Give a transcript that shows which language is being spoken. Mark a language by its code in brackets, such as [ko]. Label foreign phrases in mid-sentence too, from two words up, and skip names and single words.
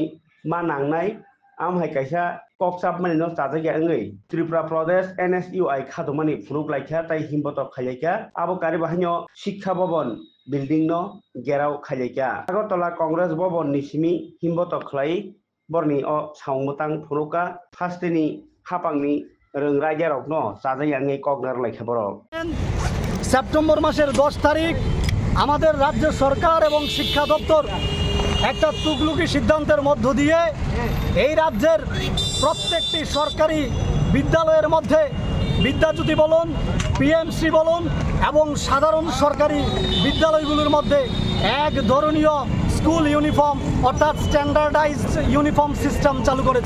[trp] मा नांनाय आमहाय कायसा कक्साबमानि न ताजागियाङै त्रिपुरा प्रदेश NSUI खादमानि फुरुक लायखा ताय हिम्बत खायलायखा आबो कारि बाहायनो शिक्षा भवन बिल्डिं न गेराव खायलायखा आगरतला कांग्रेस भवन निसिमी हिम्बत खलाई बरनि अ सावमतां फुरुका फास्टेनि हापांनि रोंरा गेराव न ताजागियाङै कगनार लायखा बर [bn] সেপ্টেম্বর মাসের 10 তারিখ আমাদের রাজ্য সরকার এবং শিক্ষা দপ্তর একটা তুগলুকি সিদ্ধান্তের মধ্য দিয়ে এই রাজ্যের প্রত্যেকটি সরকারি বিদ্যালয়ের মধ্যে বিদ্যাজ্যোতি বলুন পিএমসি বলুন এবং সাধারণ সরকারি বিদ্যালয়গুলোর মধ্যে এক ধরনীয় [en] school uniform [bn] অর্থাৎ [en] standardized uniform system [bn] চালু করেছে।